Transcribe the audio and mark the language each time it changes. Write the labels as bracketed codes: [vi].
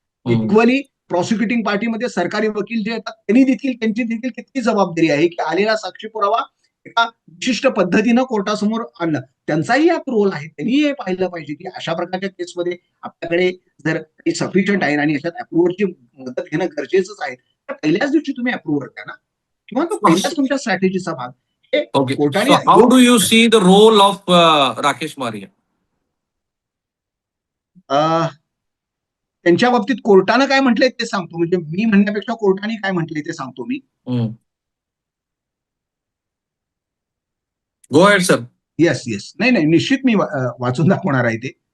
[mr] Equally प्रॉसिक्युटिंग पार्टीमध्ये सरकारी वकील जे येतात त्यांची देखील किती जबाबदारी आहे की आलेला साक्षी पुरावा एका विशिष्ट पद्धतीनं कोर्टासमोर आणणं. त्यांचाही यात रोल आहे. त्यांनी हे पाहिलं पाहिजे की अशा प्रकारच्या केसमध्ये आपल्याकडे जर काही सफिशियंट आहे आणि याच्यात अप्रुव्हरची मदत घेणं गरजेचंच आहे तर पहिल्याच दिवशी तुम्ही अप्रुव्हर द्या ना, किंवा तो पहिल्याच तुमच्या स्ट्रॅटेजीचा भाग. ओके. कोर्टाने [en] How do you see the role of Rakesh Maria? [mr] त्यांच्या बाबतीत कोर्टानं काय म्हटलंय ते सांगतो. म्हणजे मी म्हणण्यापेक्षा कोर्टाने काय म्हटलंय ते सांगतो मी. [en] Go ahead sir. Yes yes. [mr] नाही निश्चित मी वाचून दाखवणार आहे ते.